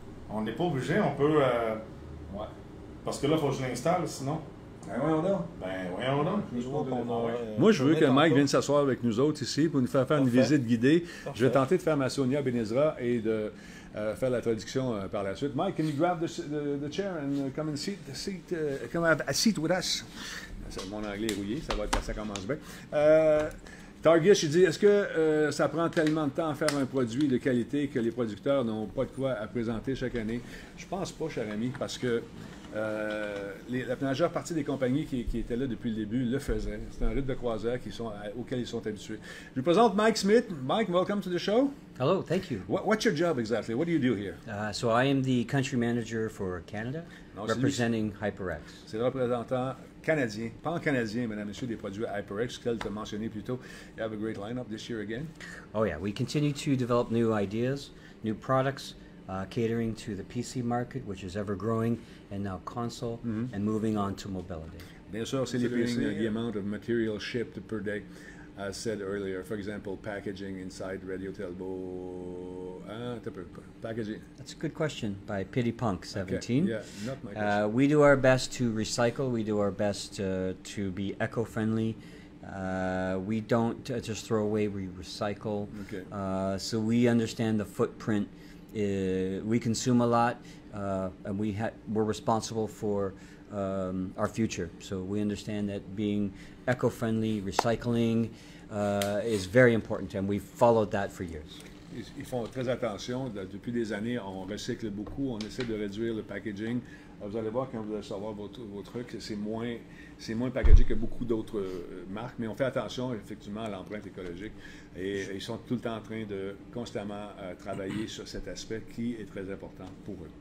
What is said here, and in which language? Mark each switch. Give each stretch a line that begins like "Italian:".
French: On n'est pas obligé, on peut. Ouais. Parce que là, il faut que je l'installe, sinon. Ben voyons donc. Moi, je veux que Mike vienne s'asseoir avec nous autres ici pour nous faire une visite guidée. Je vais tenter de faire ma Sonia Benezra et de faire la traduction par la suite.
English: Mike, can you grab the chair and come and come have a seat with us?
French: Mon anglais est rouillé, ça commence bien. Targish, il dit, est-ce que ça prend tellement de temps à faire un produit de qualité que les producteurs n'ont pas de quoi à présenter chaque année? Je pense pas, cher ami, parce que la majeure partie des compagnies qui étaient là depuis le début le faisaient. C'est un rythme de croisière auquel ils sont habitués. Je vous présente Mike Smith.
English: Mike, welcome to the show. Hello, thank you. What's your job exactly? What do you do here? So I am the country manager for Canada, representing HyperX.
French: C'est le représentant canadien, pan-canadien, mesdames et messieurs, des produits HyperX, qu'elle t'a mentionné plus tôt.
English: You have a great lineup this year again. Oh yeah, we continue to develop new ideas, new products, catering to the PC market, which is ever growing, and now console, and moving on to mobility.
French: Bien sûr, c'est les PC,
English: the amount of material shipped per day. As said earlier, for example, packaging inside Radio Telbo. Packaging. That's a good question by Pity Punk 17. Okay. Yeah, not my question. We do our best to recycle. We do our best to be eco-friendly. We don't just throw away. We recycle. Okay. So we understand the footprint. We consume a lot, and we're responsible for our future. So we understand that being eco-friendly, recycling is very important, and we've followed that for years.
French: Ils font très attention. Depuis des années, on recycle beaucoup. On essaie de réduire le packaging. Vous allez voir quand vous allez recevoir vos trucs, c'est moins packagé que beaucoup d'autres marques, mais on fait attention effectivement à l'empreinte écologique et ils sont tout le temps en train de constamment travailler sur cet aspect qui est très important pour eux.